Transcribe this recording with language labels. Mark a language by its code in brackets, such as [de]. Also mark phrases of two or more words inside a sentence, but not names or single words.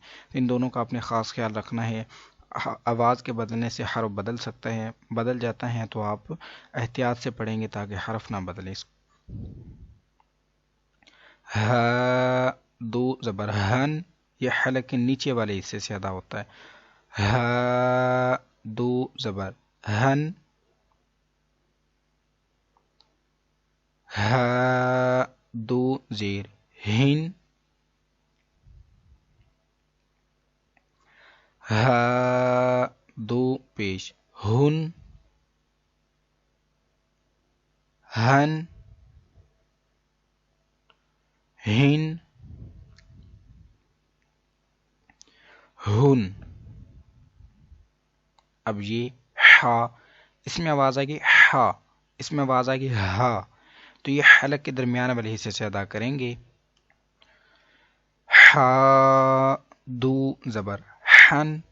[ur] ان دونوں کا اپنے خاص خیال رکھنا ہے. آواز کے بدلنے سے حرف بدل سکتا ہے، بدل جاتا ہے، تو آپ احتیاط سے پڑھیں گے تاکہ حرف نہ بدلے. ہا دو زبر ہن، یہ حلق کے نیچے والے حصے سے ادا ہوتا ہے. ہا دو زبر ہن. ہا دو زیر ہن. ہا دو پیش ہن. ہن ہن ہن. اب یہ ہا، اس میں آواز آئے گی ہا، اس میں آواز آئے گی ہا، تو یہ حلق کے درمیان والے حصے سے ادا کریں گے. ہا دو زبر ہن.